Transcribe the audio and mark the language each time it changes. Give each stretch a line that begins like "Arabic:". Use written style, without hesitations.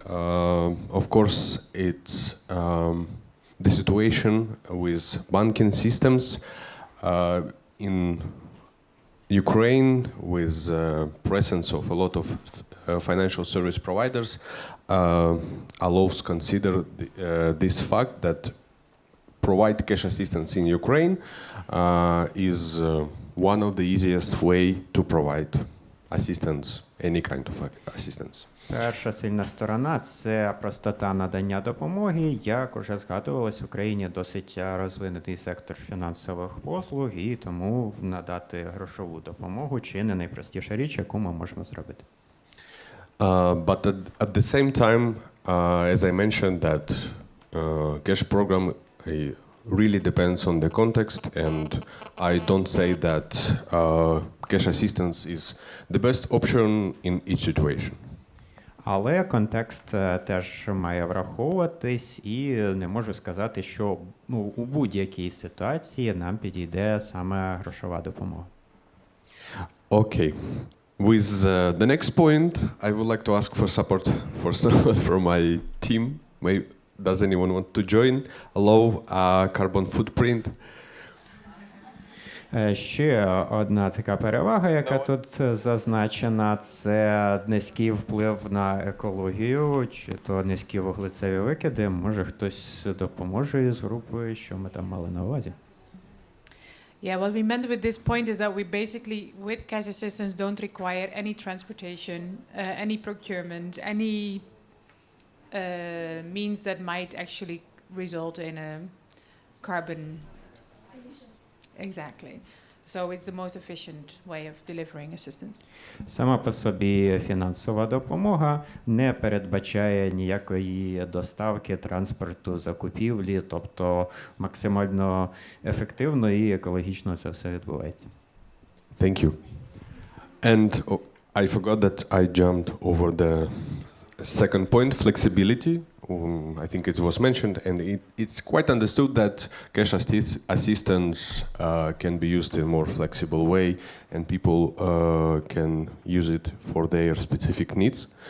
English: Of course, it's the situation with banking systems in Ukraine, with presence of a lot of financial service providers, allows consider this fact that provide cash assistance in Ukraine is one of the easiest way to provide assistance, any kind of assistance.
Ukrainian: Перша сильна сторона – це простота надання допомоги. Як уже згадувалось, в Україні досить розвинутий сектор фінансових послуг, і тому надати грошову допомогу – чи не найпростіша річ, яку ми можемо зробити.
English: But at the same time, as I mentioned, that cash program really depends on the context, and I don't say that cash assistance is the best option in each situation.
Ukrainian: Але контекст теж має враховуватись, і не можу сказати, що у будь-якій ситуації нам підійде саме грошова допомога.
English: Okay. With the next point, I would like to ask for support for someone from my team. Does anyone want to join? Low carbon footprint.
Ukrainian: Ще одна така перевага, яка тут зазначена, це низький вплив на екологію, чи то низькі вуглецеві викиди. Може хтось допоможе із групою, що ми там мали на увазі?
English: Yeah, what we meant with this point is that we basically, with cash assistance, don't require any transportation, any procurement, any means that might actually result in a carbon. Exactly. So it's the most efficient way of delivering assistance.
Ukrainian: Сама по собі фінансова допомога не передбачає ніякої доставки, транспорту, закупівлі, тобто максимально ефективно і екологічно це все відбувається.
English: Thank you. And I forgot that I jumped over the second point, flexibility. I think it was mentioned, and it's quite understood that cash assistance can be used in a more flexible way, and people can use it for their specific needs.